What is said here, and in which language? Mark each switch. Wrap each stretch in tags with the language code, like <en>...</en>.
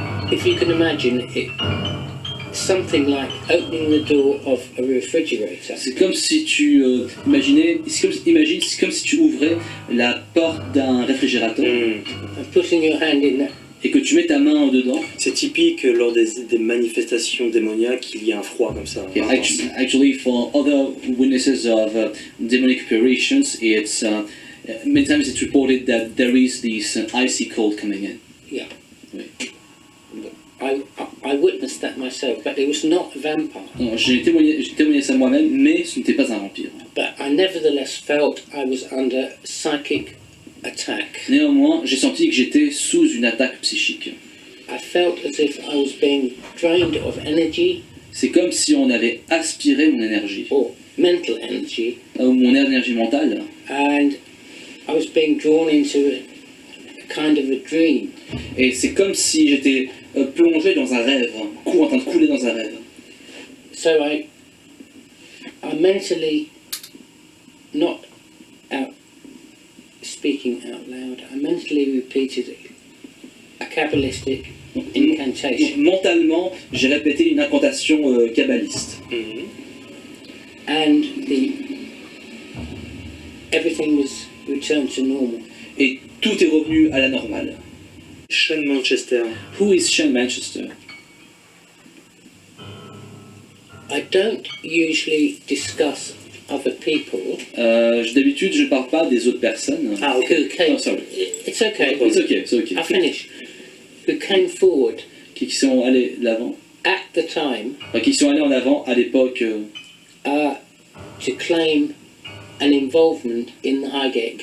<en>If you can imagine it, something like opening the door of a refrigerator.</en> <fr>C'est comme si tu imaginais, c'est comme si tu ouvrais la porte d'un réfrigérateur</fr> <en>And putting your hand in that.</en> <fr>et que tu mets ta main dedans. C'est typique lors des manifestations démoniaques qu'il y a un froid comme ça.</fr> <en>Okay, actually, for other witnesses of demonic operations, it's many times it's reported that there is this icy cold coming in. Yeah.</en> <fr>Oui.</fr> <en>I witnessed that myself, but it was not a vampire.</en> <fr>Non, j'ai témoigné ça moi-même, mais ce n'était pas un vampire.</fr> <en>But I nevertheless felt I was under psychic attack.</en> <fr>Néanmoins, j'ai senti que j'étais sous une attaque psychique.</fr> <en>I felt as if I was being drained of energy.</en> <fr>C'est comme si on avait aspiré mon énergie,</fr> <en>Or mental energy,</en> <fr>mon énergie mentale,</fr> <en>and I was being drawn into a kind of a dream.</en> <fr>et c'est comme si j'étais plongé dans un rêve, en train de couler dans un rêve.</fr> <en>So I mentally, not out speaking out loud, I mentally repeated a Kabbalistic incantation.</en> <fr>Mentalement, j'ai répété une incantation kabbaliste.</fr> <en>And everything was returned to normal.</en> <fr>Et tout est revenu à la normale.</fr> <en>Sean Manchester. Who is Sean Manchester? I don't usually discuss other people</en> <fr>D'habitude, je parle pas des autres personnes. Ah, ok.</fr> <en>who came. Oh, sorry. It's okay. It's okay, it's okay. I finish. Who came forward</en> <fr>Qui sont allés de l'avant.</fr> <en>at the time</en> <fr>Enfin, qui sont allés en avant à l'époque</fr> <en>to claim an involvement in the Highgate</en>